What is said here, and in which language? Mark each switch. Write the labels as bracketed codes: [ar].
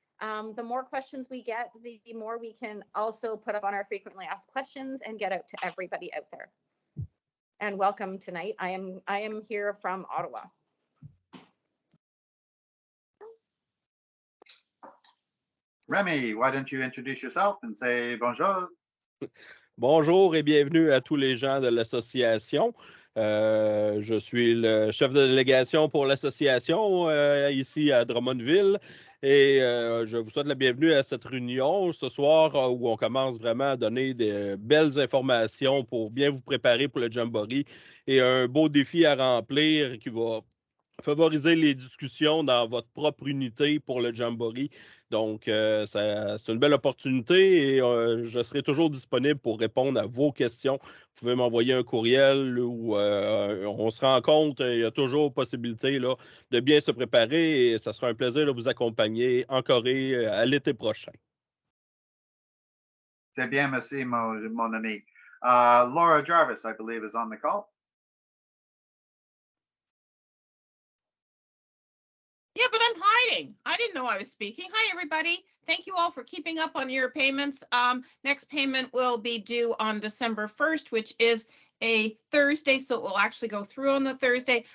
[en] The more questions we get, the more we can also put up on our frequently asked questions and get out to everybody out there. And welcome tonight. I am here from Ottawa. Remy, why don't you introduce yourself and say bonjour? [fr] Bonjour et bienvenue à tous les gens de l'association. Je suis le chef de délégation pour l'association ici à Drummondville et je vous souhaite la bienvenue à cette réunion ce soir où on commence vraiment à donner de belles informations pour bien vous préparer pour le Jamboree et un beau défi à remplir qui va favoriser les discussions dans votre propre unité pour le Jamboree. Donc, c'est une belle opportunité et je serai toujours disponible pour répondre à vos questions. Vous pouvez m'envoyer un courriel ou on se rencontre. Il y a toujours possibilité là, de bien se préparer et ça sera un plaisir de vous accompagner en Corée à l'été prochain. C'est bien, merci, mon ami. [en] Laura Jarvis, I believe, is on the call. Yeah, but I'm hiding. I didn't know I was speaking. Hi, everybody. Thank you all for keeping up on your payments. Next payment will be due on December 1st, which is a Thursday, so it will actually go through on the Thursday.